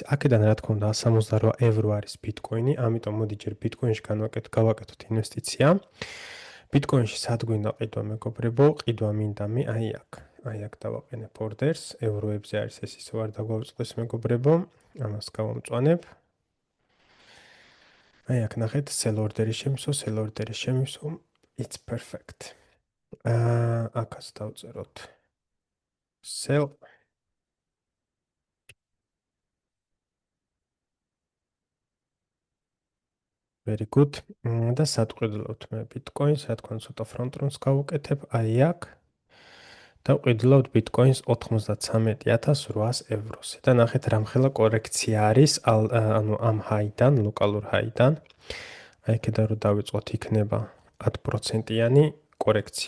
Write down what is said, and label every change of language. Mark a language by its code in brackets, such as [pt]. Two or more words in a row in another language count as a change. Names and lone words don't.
[ka] აქედან რა თქმა უნდა 168 евро არის Bitcoin-ი, ამიტომ მოდი ჯერ Bitcoin-ში გავაკეთოთ ინვესტიცია. Bitcoin-ში სად გვინდა ყიდვა მეგობრებო? ყიდვა მინდა მე აი აქ. აი აქ დავაყენებ ორდერს, ევროებზე არის ეს ისე არ დაგვაუწყდეს მეგობრებო. ამას გავამწვანებ. აი აქ ნახეთ, [en] sell order- [ka] ი შემივსო, [en] it's perfect. [ka] აქაც დავწეროთ sell. [en] Very good. [ka] და სად ყიდულობთ მე Bitcoin-ს, რა თქმა უნდა ცოტა [en] front runs [ka] გავუკეთებ, აი აქ. და ყიდულობთ Bitcoin-ს 93800 ევროზე. და ნახეთ რამხელა კორექცია არის, ანუ ამ high-დან, ლოკალურ high-დან. აი აქედან რო დავიწყოთ, იქნება 10%-იანი კორექცია.